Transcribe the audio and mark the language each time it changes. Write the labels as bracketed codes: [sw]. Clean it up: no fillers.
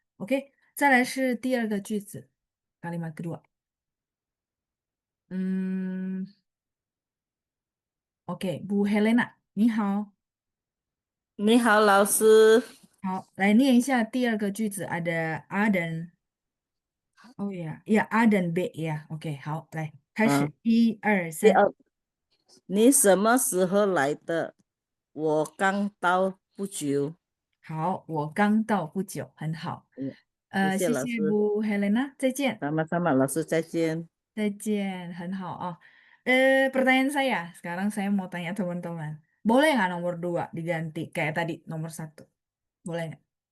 [zh] Oke, 再来是第二个句子, [id] kalimat kedua. Hmm, oke, Bu Helena, 你好. [zh] 你好，老师。好，来念一下第二个句子， [id] ada A dan oh ya, ya A dan B ya. [zh] Oke, 好，来开始，嗯， 1、2、3。第二，你什么时候来的？我刚到不久。好，我刚到不久，很好。嗯，谢谢谢老师，谢Bu Helena，再见， [id] sama-sama [zh] 老师，再见。再见，很好哦。 [id] Pertanyaan saya, sekarang saya mau tanya teman-teman, boleh nggak nomor 2 diganti kayak tadi nomor 1? Boleh nggak?